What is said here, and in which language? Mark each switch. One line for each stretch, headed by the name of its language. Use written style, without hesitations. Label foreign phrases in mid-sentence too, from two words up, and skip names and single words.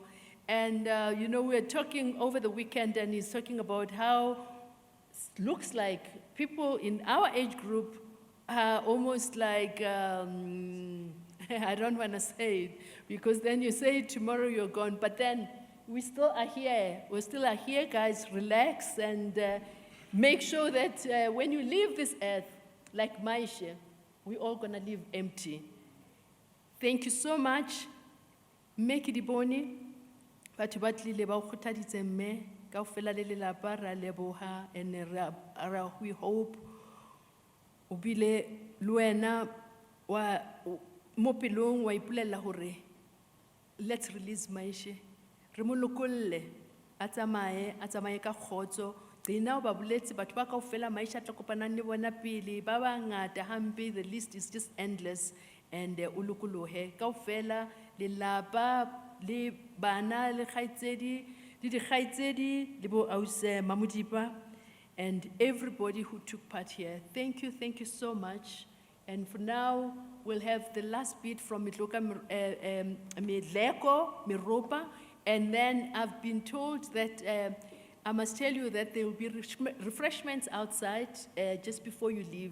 English: And, we were talking over the weekend, and he's talking about how it looks like people in our age group are almost like, I don't want to say it, because then you say it tomorrow, you're gone. But then we still are here. We still are here, guys. Relax and make sure that when you leave this earth, like Maishe, we're all going to leave empty. Thank you so much. Make it boni.
Southern Sotho: Batho ba tlile ba o kgothaditse mme kaofela le lelapa ra leboha,
English: and we hope
Southern Sotho: o bile le wena wa mo pelong wa ipulela hore
English: let's release
Southern Sotho: Maishe, re mo lokolle a tsamaye ka kgotso. Tsena o ba boletse batho ba kaofela Maishe a tla kopanang le bona pele ba bangata hampe,
English: the list is just endless.
Southern Sotho: And o lokolohe kaofela lelapa le bana le kgaitsedi le dikgaitsedi le bo ausi Mamudipa
English: and everybody who took part here. Thank you so much. And for now, we'll have the last bit from Midloko Miropa, and then I've been told that I must tell you that there will be refreshments outside just before you leave.